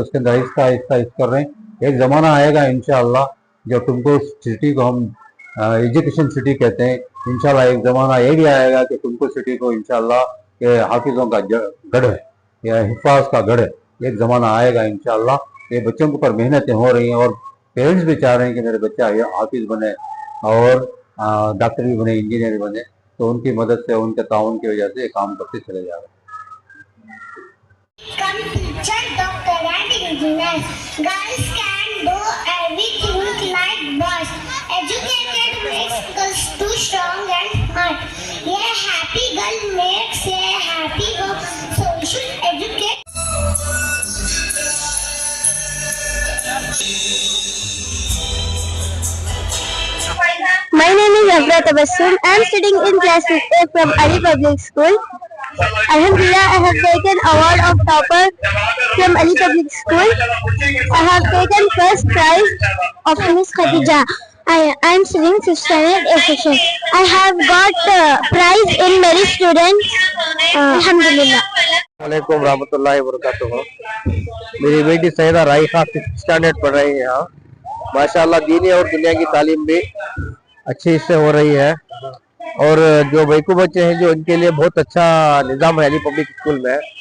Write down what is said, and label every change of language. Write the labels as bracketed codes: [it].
[hi] उसके अंदर आहिस्ता आहिस्ता कर रहे हैं। एक ज़माना आएगा इंशाअल्लाह जो टुमकुर सिटी को हम एजुकेशन सिटी कहते हैं, इंशाअल्लाह एक ज़माना ये भी आएगा कि टुमकुर सिटी को इंशाअल्लाह के हाफिज़ों का गढ़ है या हिफाज का गढ़ है। एक ज़माना आएगा इंशाअल्लाह। ये बच्चों के ऊपर मेहनतें हो रही हैं और पेरेंट्स भी चाह रहे हैं कि मेरे बच्चा हाफिज़ बने और डॉक्टर भी बने, इंजीनियर भी बने, तो उनकी मदद से, उनके ताउन की वजह से ये काम करते चले जा रहे हैं। [en] Come teacher, doctor and engineer. Girls can do everything like boys. Educated makes girls too strong and smart. A happy girl makes a happy home. So we should educate. My name is Abra Tabassum. I am studying in class 5A from Ali Public School. Alhamdulillah, I have taken award of topper from Ali Public School. I have taken first prize of Miss Khadija. I am studying 6th standard A section. I have got prize in Merit Student. Alhamdulillah. [hi] वालेकुम रहमतुल्लाहि व बरकातुहू। मेरी बेटी Syeda राइहा 6th standard पढ़ रही है यहाँ। माशाल्लाह दीनी और दुनिया की तालीम भी अच्छी से हो रही है। और जो बैकू बच्चे हैं जो उनके लिए बहुत अच्छा निज़ाम है अली पब्लिक स्कूल में।